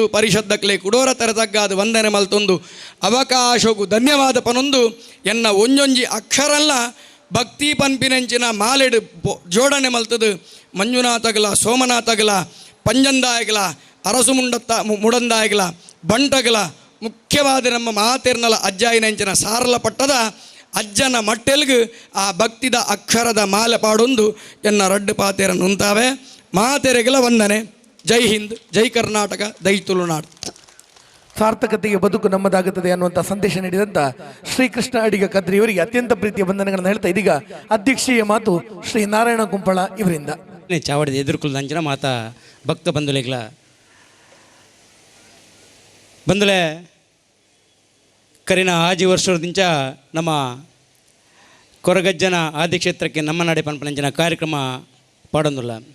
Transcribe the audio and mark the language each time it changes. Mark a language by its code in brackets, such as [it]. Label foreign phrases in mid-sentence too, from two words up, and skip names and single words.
[tcy] ಪರಿಷದ್ದಕ್ಲೆ ಕುಡೋರ ತರತಗ್ಗಾದ ವಂದನೆ ಮಲ್ತೊಂದು ಅವಕಾಶಕ್ಕೂ ಧನ್ಯವಾದ ಪನೊಂದು ಎನ್ನ ಒಂಜೊಂಜಿ ಅಕ್ಷರಲ್ಲ ಭಕ್ತಿ ಪನ್ಪಿನೆಂಚಿನ ಮಾಲೆಡು ಜೋಡಣೆ ಮಲ್ತದು ಮಂಜುನಾಥಗಲ ಸೋಮನಾಥಗಲ ಪಂಜಂದಾಯಗಲ ಅರಸು ಮುಡಂದಾಯಗಲ ಬಂಟಗಲ ಮುಖ್ಯವಾದ ನಮ್ಮ ಮಾತೆರ್ನಲ ಅಜ್ಜಾಯಿನಂಚಿನ ಸಾರಲ ಪಟ್ಟದ ಅಜ್ಜನ ಮಟ್ಟೆಲ್ಗು ಆ ಭಕ್ತಿದ ಅಕ್ಷರದ ಮಾಲೆ ಪಾಡೊಂದು ಎನ್ನ ರಡ್ಡು ಪಾತೆರ ನುಂತಾವೆ ಮಾತೆರೆಗಲ ವಂದನೆ. [kn] ಜೈ ಹಿಂದ್, ಜೈ ಕರ್ನಾಟಕ, ಜೈ ತುಳುನಾಡು. ಸಾರ್ಥಕತೆಗೆ ಬದುಕು ನಮ್ಮದಾಗುತ್ತದೆ ಅನ್ನುವಂಥ ಸಂದೇಶ ನೀಡಿದಂಥ ಶ್ರೀಕೃಷ್ಣ ಅಡಿಗ ಕದ್ರಿಯವರಿಗೆ ಅತ್ಯಂತ ಪ್ರೀತಿಯ ವಂದನೆಗಳನ್ನು ಹೇಳ್ತಾ ಇದೀಗ ಅಧ್ಯಕ್ಷೀಯ ಮಾತು ಶ್ರೀ ನಾರಾಯಣ ಕುಂಪಳ ಇವರಿಂದ. [tcy] ಚಾವಡಿದ ಎದುರುಕುಲ್ ಅಂಚನ ಮಾತ ಭಕ್ತ ಬಂಧುಲೆಗಳ ಬಂಧುಲೆ ಕರಿನ ಆಜಿ ವರ್ಷದಿಂದ ನಮ್ಮ ಕೊರಗಜ್ಜನ ಆದಿಕ್ಷೇತ್ರಕ್ಕೆ ನಮ್ಮ ನಾಡೆ ಪಂಪನಂಜನ ಕಾರ್ಯಕ್ರಮ ಪಾಡೊಂದುಲ್ಲ.